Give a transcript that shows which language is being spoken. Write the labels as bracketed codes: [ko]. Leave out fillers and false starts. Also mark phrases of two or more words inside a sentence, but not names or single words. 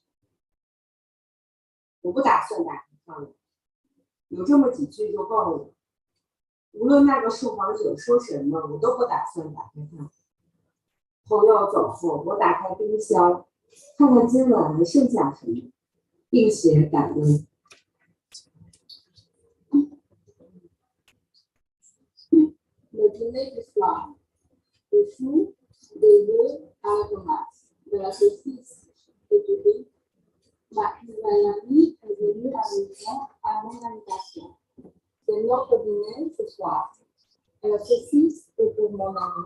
[zh] 我不打算打开看了，有这么几句就够了。无论那个受访者说什么，我都不打算打开看。朋友走后，我打开冰箱，看看今晚还剩下什么，并且感恩。 [fr] Le dîner du soir. Le chou, des œufs à la tomate, de la saucisse et du riz. Ma amie est venue à la maison à mon invitation. C'est notre dîner ce soir. Et la saucisse est pour mon amie.